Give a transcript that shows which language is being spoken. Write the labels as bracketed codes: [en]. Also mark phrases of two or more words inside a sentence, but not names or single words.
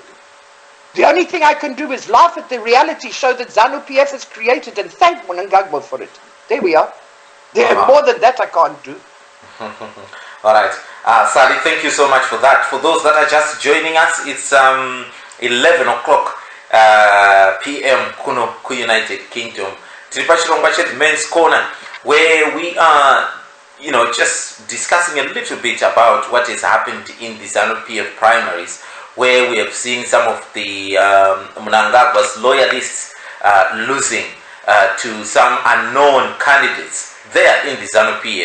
[en] The only thing I can do is laugh at the reality show that ZANU PF has created and thank Mnangagwa for it. There we are. More than that I can't do. All right. Sally, thank you so much for that. For those that are just joining us, it's 11 o'clock p.m. [ny] kuno ku United Kingdom. [en] Tripachilongwa chet Men's Corner, where we are, just discussing a little bit about what has happened in the ZANU PF primaries, where we have seen some of the Mnangagwa's loyalists losing to some unknown candidates there in the ZANU PF.